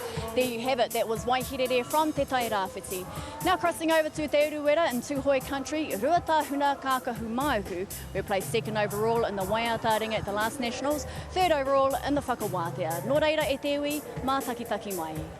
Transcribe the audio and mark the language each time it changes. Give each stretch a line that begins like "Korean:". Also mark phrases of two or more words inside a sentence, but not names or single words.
English: There you have it, that was Waihirere from Te Tai Rāwhiti. Now crossing over to Te Uruwera in Tūhoe country, Ruatahuna Kākahu Māuhu, who placed second overall in the Waiata ring at the last Nationals, third overall in the Whakawhitinga.
Māori: Nō reira e te iwi, mā takitaki mai.